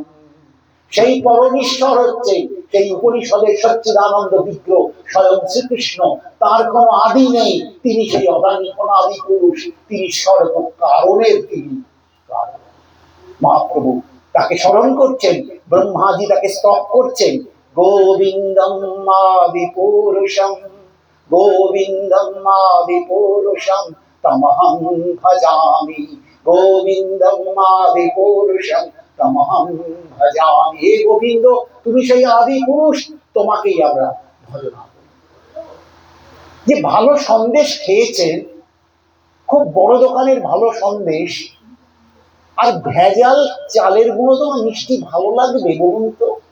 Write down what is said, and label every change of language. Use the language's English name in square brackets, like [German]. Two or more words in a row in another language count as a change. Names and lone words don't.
[Bangla] সেই পরমেশ্বর হচ্ছে সেই উপনিষদের সচ্চিদানন্দ বিগ্রহ স্বয়ং শ্রীকৃষ্ণ। তার কোনো আদি নেই, তিনি সেই অদানি অনাদি পুরুষ, তিনি সর্ব কারণের তিনি কারণ। মহাপ্রভু তাকে স্মরণ করছেন, ব্রহ্মাজি তাকে স্তব করছেন। [Sanskrit] গোবিন্দম আদি পুরুষম, গোবিন্দম আদি পুরুষম তমহং ভজামি, গোবিন্দম আদি পুরুষম তমহং ভজামি। [Bangla] হে গোবিন্দ, তুমি সেই আদি পুরুষ, তোমাকেই আমরা ভজনা করি। যে ভালো সন্দেশ খেয়েছেন, খুব বড় দোকানের ভালো সন্দেশ, আর ভেজাল চালের গুঁড়ো তো মিষ্টি ভালো লাগবে বলুন তো?